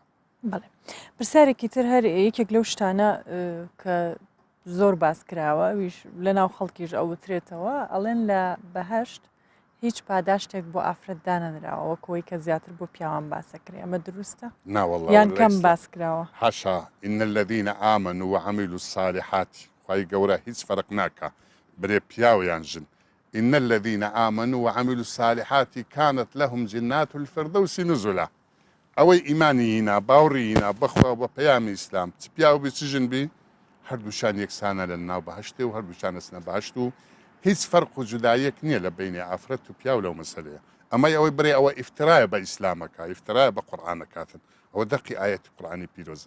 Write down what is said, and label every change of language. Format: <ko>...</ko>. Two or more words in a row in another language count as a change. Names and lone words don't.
<ckb>بەڵێ پرسیارێکی تر هەر یەکێک لەو شتانە کە زۆر باس کراوە ویش لە ناو خەڵکیش ئەو وترێتەوە ئەڵێن لە بەهەشت هیچ پاداشتێک بۆ ئافرەت دانەنراوە وەکەوەی کە زیاتر بۆ پیاوان باسەکرێ ئەمە دروستە؟ ناوەڵڵا یان کەم باس کراوە حاشا</ckb> <ar>ئین الذین آمنوا وعملوا الصالحات</ar> <ckb>خوای گەورە هیچ فەرق ناکە برێ پیاو یان ژن</ckb> <ar>إن الذين آمنوا وعملوا الصالحات كانت لهم جنات الفردوس نزلا</ar> <ckb>ئەوەی ئیمانینا باوڕینا بەخوا بە پەیامی ئیسلام چ پیا و بی چ ژن بی هەردووشان یەکسانە لە ناو بەهەشتێ و هەردووشان ئەچنە بەهەشت و هیچ فەرق و جودایەک نییە لە بینی ئافرەت و پیا و لەو مەسەلەیە ئەمە ئەوەی برێ ئەوە ئیفترایە بە ئیسلامەکە ئیفترایە بە قورئانەکاتن ئەوە دەقی ئاەتی قورئانی پیرۆزە.</ckb>